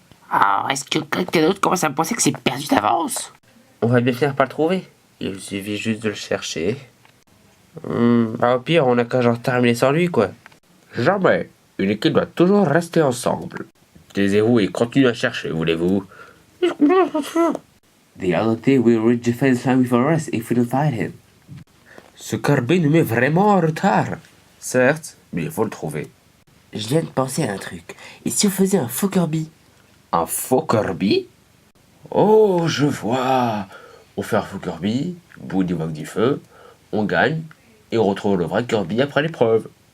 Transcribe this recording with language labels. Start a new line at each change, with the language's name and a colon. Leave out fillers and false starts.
French: Ah, est-ce que quelqu'un d'autre commence à me penser que c'est perdu d'avance? On va bien finir par le trouver. Il suffit juste de le chercher. Au pire, on n'a qu'à genre terminer sans lui, quoi. Jamais. Une équipe doit toujours rester ensemble. Taisez-vous et continuez à chercher, voulez-vous?
English: The other day will reach the fence line before us if we don't find him.
French: Ce Kirby nous met vraiment en retard. Certes, mais il faut le trouver. Je viens de penser à un truc. Et si on faisait un faux Kirby? Un faux Kirby? Oh, je vois. On fait un faux Kirby, bout du du feu, on gagne, et on retrouve le vrai Kirby après l'épreuve.